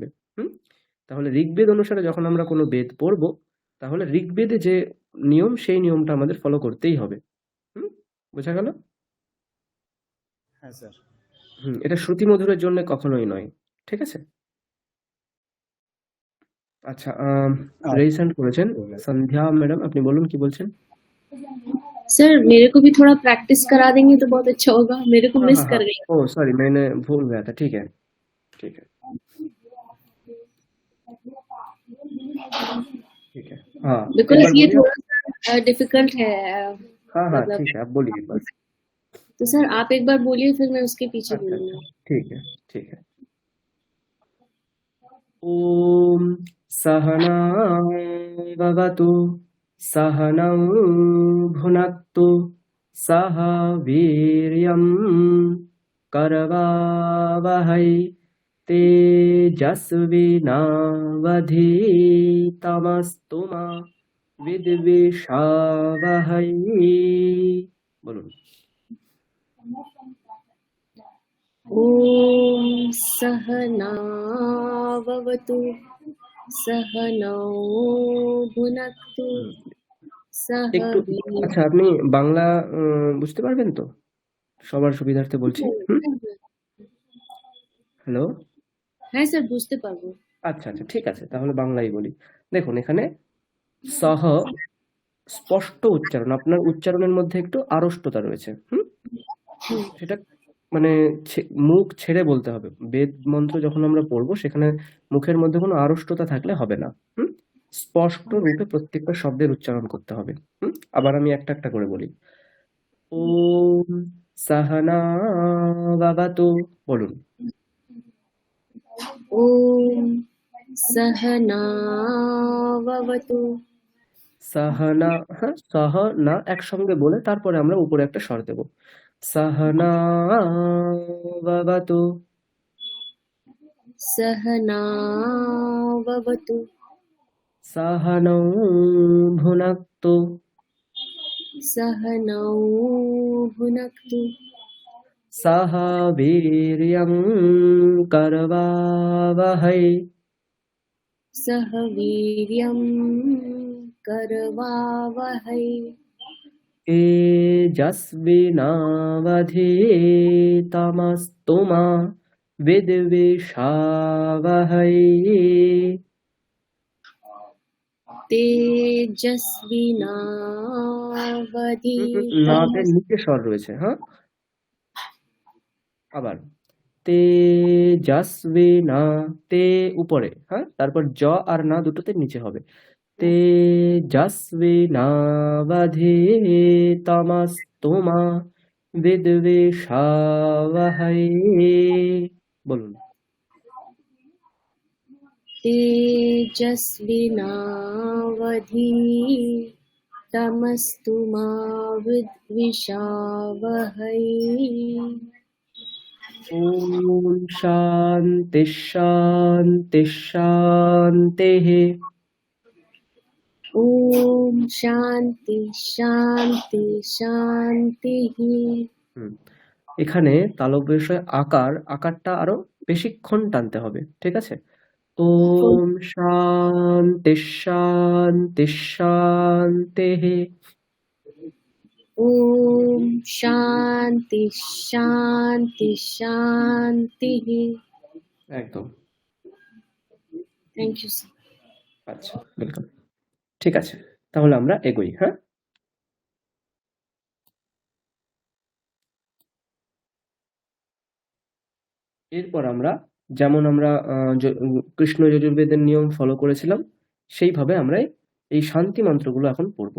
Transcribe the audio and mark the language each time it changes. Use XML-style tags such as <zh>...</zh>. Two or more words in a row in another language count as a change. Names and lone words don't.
<bn>তাহলে ঋগ্বেদ অনুসারে যখন আমরা কোনো বেদ পড়ব, তাহলে ঋগ্বেদে যে নিয়ম সেই নিয়মটা আমাদের ফলো করতেই হবে। বোঝা গেল? হ্যাঁ স্যার। এটা শ্রুতি মধুরের জন্য কখনোই নয়। ঠিক আছে। আচ্ছা,</bn> <en>raise hand</en> <bn>করেছেন সন্ধ্যা ম্যাডাম, আপনি বলুন কি বলছেন।</bn> <hi>सर मेरे को भी थोड़ा प्रैक्टिस करा देंगे तो बहुत अच्छा होगा, मेरे को हाँ मिस हाँ कर हाँ, गई। ओ सॉरी, मैंने भूल गया था। ठीक है, ठीक है, ठीक है। हाँ, एक बिकॉज बार ये बोलिए। थोड़ा सा डिफिकल्ट है, हाँ हाँ, मतलब। ठीक है, आप बोलिए एक बार। तो सर आप एक बार बोलिए, फिर मैं उसके पीछे अच्छा अच्छा, बोलूंगी। ठीक है, ठीक है।</hi> <sa>ॐ सहनाववतु सहनौ भुनक्तु सह वीर्यं करवावहै तेजस्विनावधीतमस्तु मा विद्विषावहै।</sa> <bn>বলুন।</bn> <sa>ॐ सहनाववतु सहनौ भुनक्तु</sa> <bn>হুম,</bn> <sa>सह</sa> <bn>একটু</bn> <sa>वीर्यं।</sa> <bn>আচ্ছা, আপনি বাংলা বুঝতে পারবেন তো? সবার সুবিধার্থে বলছি। হুম, হ্যালো। হ্যাঁ স্যার, বুঝতে পারবো। আচ্ছা আচ্ছা, ঠিক আছে, তাহলে বাংলাই বলি। দেখুন, এখানে সহ স্পষ্ট উচ্চারণ, আপনার উচ্চারণের মধ্যে একটু আড়ষ্টতা রয়েছে। হুম, সেটা মানে মুখ ছেড়ে বলতে হবে। বেদ মন্ত্র যখন আমরা পড়বো, সেখানে মুখের মধ্যে কোনো আড়ষ্টতা থাকলে হবে না। স্পষ্ট রূপে প্রত্যেকটা শব্দের উচ্চারণ করতে হবে। আবার আমি একটা একটা করে বলি।</bn> <sa>ওম সাহানা বাবাতু,</sa> <bn>বলুন।</bn> <sa>ॐ सहनाववतु</sa> <bn>সাহানা, হ্যাঁ, সহ না একসঙ্গে বলে তারপরে আমরা উপরে একটা স্বর দেব।</bn> <sa>সাহানা বাবাতু, सहनाववतु সাহানৌ ভুনাক্তু, सहनौ भुनक्तु সহ বীর্যং করবাবহৈ सह वीर्यं करवावहै तेजस्विनावधीतमस्तु मा विद्विषावहै।</sa> <bn>নাদের নিচে স্বর রয়েছে, হ্যাঁ। আবার তেজস্বিনা, তে উপরে, হ্যাঁ, তারপর জ আর না দুটোতে নিচে হবে।</bn> <sa>তেজস্বিনাবধীতমস্তু মা বিদ্বিষাবহৈ।</sa> <bn>বলুন।</bn> <sa>तेजस्विनावधीतमस्तु मा विद्विषावहै ওম শান্তি শান্তি শান্তিঃ। ॐ शान्ति शान्ति शान्तिः।</sa> <bn>এখানে তালব্য বিষয় আকারটা আরো বেশিক্ষণ টানতে হবে, ঠিক আছে?</bn> <sa>ওম শান্তি শান্তি শান্তিঃ। ॐ शान्ति शान्ति शान्तिः।</sa> <bn>একদম।</bn> <en>thank you sir.</en> <bn>আচ্ছা, ওয়েলকাম। ঠিক আছে, তাহলে আমরা এগোই। হ্যাঁ, এরপর আমরা যেমন আমরা কৃষ্ণ যজুর্বেদের নিয়ম ফলো করেছিলাম, সেইভাবে আমরা এই শান্তি মন্ত্রগুলো এখন পড়বো।</bn>